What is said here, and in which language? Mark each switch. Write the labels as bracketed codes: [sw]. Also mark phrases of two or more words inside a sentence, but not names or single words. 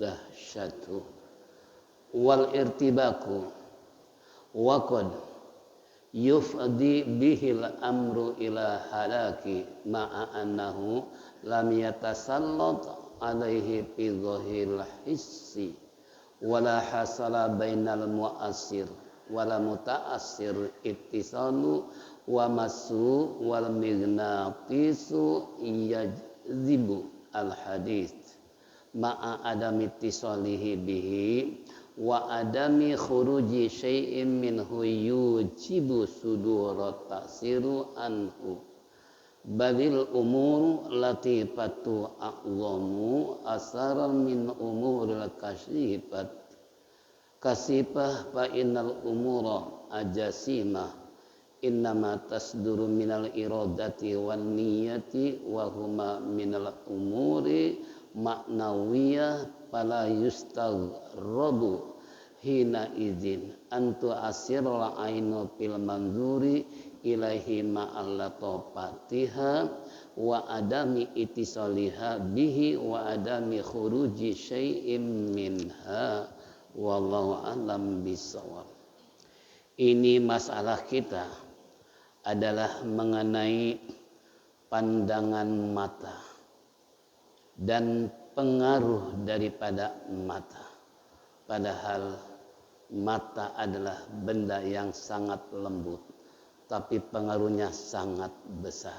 [ar] الدهشة والارتباك وقد يفضي به الأمر إلى الهلاك مع أنه لم يتسلط عليه في ظاهر الحس ولا حصل بين المؤثر والمتأثر اتصال ومس والمغناطيس يجذب الحديد مع عدم اتصاله به وعدم خروج شيء منه يوجب صدور التأثير عنه بل الأمور اللطيفة أعظم أثرا من الأمور الكثيفة فإن الأمور الجسيمة إنما تصدر من الإرادة والنية وهما من الأمور المعنوية فلا يستغرب حينئذ أن تؤثر العين في المنظور إليه مع لطافتها وعدم اتصالها به وعدم خروج شيء منها والله أعلم بالصواب. [ms] Ini masalah kita adalah mengenai pandangan mata dan pengaruh daripada mata, padahal mata adalah benda yang sangat lembut tapi pengaruhnya sangat besar.